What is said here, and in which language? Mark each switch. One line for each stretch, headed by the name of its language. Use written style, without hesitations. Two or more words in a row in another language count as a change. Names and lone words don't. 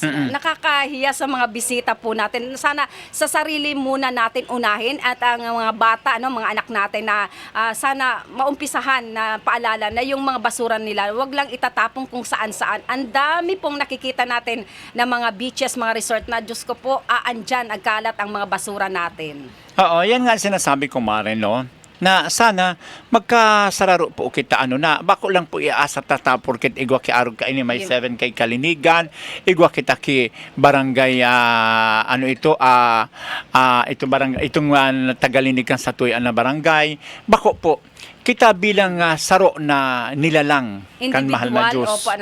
Filipino: Nakakahiya sa mga bisita po natin. Sana sa sarili muna natin unahin at ang mga bata, mga anak natin na sana maumpisahan na paalala na yung mga basura nila, wag lang itatapong kung saan-saan. Ang dami pong nakikita natin na mga beaches, mga resort na, Diyos ko po, andyan, agkalat ang mga basura natin. Oo, yan nga sinasabi ko, Mare, no?
Bikol: Na sana magkasararo po kita na bako lang po iaasa tata porket igwa ki arog ka ini may 7 kay Kalinigan, igwa kita ki barangay barangay itong Tagalinigan sa tuyan na barangay, bako po kita bilang saro na nilalang kan mahal na Diyos.